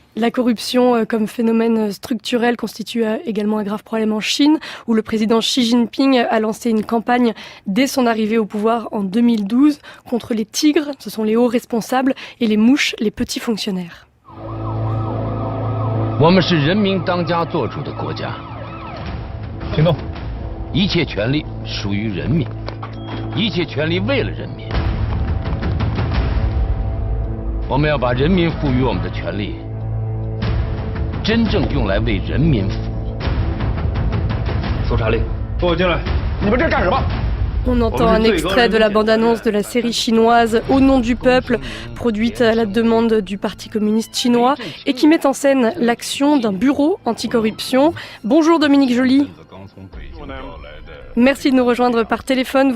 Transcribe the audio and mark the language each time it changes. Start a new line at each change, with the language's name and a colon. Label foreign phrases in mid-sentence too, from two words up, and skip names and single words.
French: La corruption comme phénomène structurel constitue également un grave problème en Chine, où le président Xi Jinping a lancé une campagne dès son arrivée au pouvoir en 2012 contre les tigres, ce sont les hauts responsables, et les mouches, les petits fonctionnaires.
Chinese: 我们是人民当家作主的国家。行动！一切权利属于人民，一切权利为了人民。我们要把人民赋予我们的权利，真正用来为人民服务。搜查令，给我进来！你们这干什么？
French: On entend un extrait de la bande-annonce de la série chinoise Au nom du peuple, produite à la demande du Parti communiste chinois et qui met en scène l'action d'un bureau anticorruption. Bonjour Dominique Joly. Merci de nous rejoindre par téléphone.